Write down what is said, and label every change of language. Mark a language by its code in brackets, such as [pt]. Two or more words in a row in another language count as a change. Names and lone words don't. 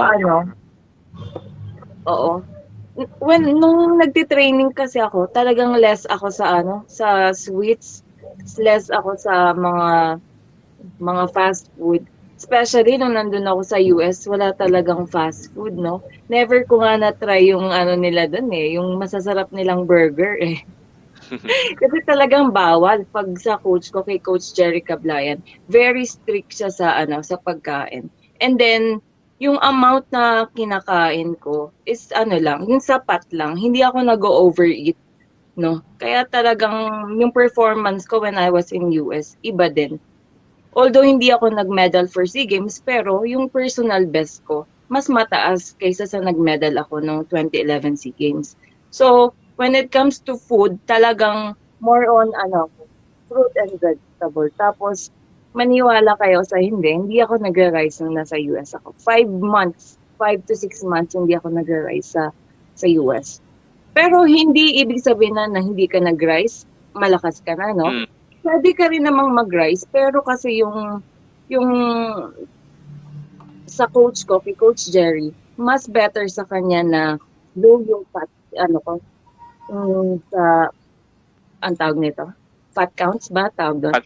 [tl] yung oo. Nung nagti-training kasi ako, talagang less ako sa sa sweets, less ako sa mga [en] fast food. [tl] Especially nung nandun ako sa US, wala talagang [en] fast food, [tl] no? Never ko nga na-try yung nila dun yung masasarap nilang burger eh. Kasi talagang bawal pag sa coach ko, kay Coach Jerry Cablayan, [en] very strict [tl] siya sa sa pagkain. And then yung amount na kinakain ko is lang, yung sapat lang. Hindi ako nag-overeat, no? Kaya talagang yung performance ko [en] when I was in US, [tl] iba din. Although hindi ako nag-medal for SEA Games, pero yung [en] personal best [tl] ko, mas mataas kaysa sa nag-medal ako noong 2011 SEA Games. So, [en] when it comes to food, [tl] talagang [en] more on fruit and vegetable. [tl] Tapos, maniwala kayo sa hindi ako nag-rice nung nasa US ako. 5 months, 5 to 6 months, hindi ako nag-rice sa US. Pero hindi ibig sabihin na hindi ka nag-rice, malakas ka na, no? mm, Pwede ka rin namang mag-rice, pero kasi yung sa coach ko, kay Coach Jerry, mas better sa kanya na low yung fat, sa, ang tawag nito, [en] fat counts [tl] ba, tawag doon?